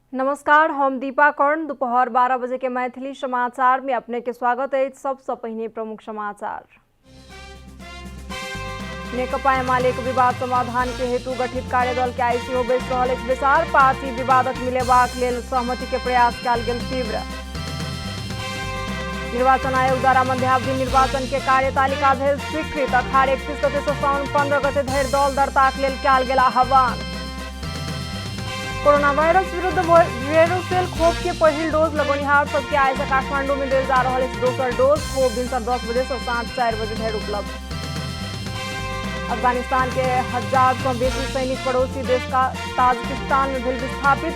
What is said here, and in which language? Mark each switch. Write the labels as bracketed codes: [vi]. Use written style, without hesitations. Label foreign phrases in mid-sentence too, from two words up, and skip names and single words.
[mai] नमस्कार, हम दीपा कर्ण। दोपहर 12 बजे के मैथिली समाचार में अपने के स्वागत है। सबसे पहले प्रमुख समाचार। नेकपा एमाले विवाद समाधान के हेतु गठित कार्यदल के आईसी हो बैस रहल अछि विचार। पार्टी विवादक मिलेबाक लेल सहमति के प्रयास कयल गेल तीव्र। निर्वाचन आयोग द्वारा मध्यावधि निर्वाचन के कार्यतालिका भेल स्वीकृत। अखाड़ 31 गते से साउन 15 गते धरि दल दर्ताक लेल कयल गेल आह्वान। कोरोना वायरस विरुद्ध वेरोसेल खोप के पहिल डोज लगौनिहार सबके आइ से काठमांडू में देल जा रहल अछि दोसर डोज। खोप दिन 10 बजे से साँझ 4 बजे धरि उपलब्ध। अफगानिस्तान के 1000 से बेसी सैनिक पड़ोसी देश का ताजिकिस्तान में भेल विस्थापित।